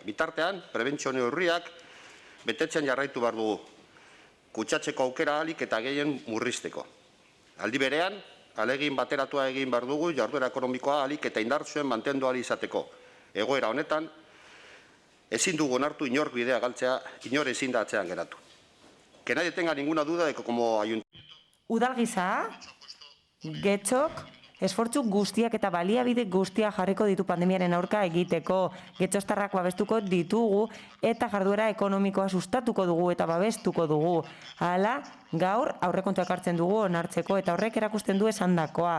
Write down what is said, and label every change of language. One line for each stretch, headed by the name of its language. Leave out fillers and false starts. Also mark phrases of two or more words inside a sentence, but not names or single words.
Basque: Bitartean, prebentzio neurriak betetzen jarraitu behar dugu. Kutsatzeko aukera ahalik eta gehien murrizteko. Aldi berean, ahalegin bateratua egin behar dugu jarduera ekonomikoa ahalik eta indartsuen mantendu ahal izateko. Egoera honetan, ezin dugu onartu inor bidea galtzea, inor ezin da atzean geratu.
Spanish: Que nadie tenga ninguna duda de que como ayuntamiento...
Basque: Udalgisa, Getxok, esfortzu guztiak eta baliabide guztiak jarriko ditu pandemiaren aurka egiteko, getxostarrak babestuko ditugu eta jarduera ekonomikoa sustatuko dugu eta babestuko dugu. Hala, gaur aurrekontuak hartzen dugu onartzeko eta horrek erakusten du esandakoa.